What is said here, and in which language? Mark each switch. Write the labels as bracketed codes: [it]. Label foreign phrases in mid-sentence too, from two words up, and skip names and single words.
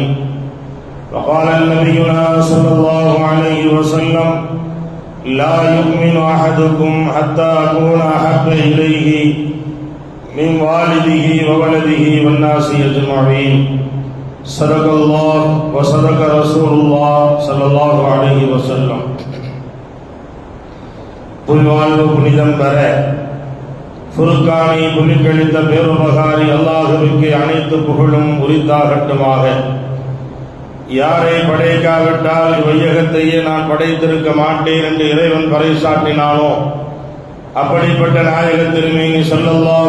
[ar] وقال نبينا صلى الله عليه وسلم لا يؤمن أحدكم حتى أكون أحب إليه من والده وولده والناس أجمعين. صدق الله وصدق رسول الله صلى الله عليه وسلم. [ta] புல்வாழ்வு புனிதம் பெற ஃபுர்கானை புலிக்கழித்த பேருபகாரி அல்லாஹுவுக்கு அனைத்து புகழும் உரித்தாகட்டுமாக. யாரை படைக்காவிட்டால் இவ்வையகத்தையே நான் படைத்திருக்க மாட்டேன் என்று இறைவன் பறைசாட்டினானோ அப்படிப்பட்ட நாயகத் திருமேனி ஸல்லல்லாஹு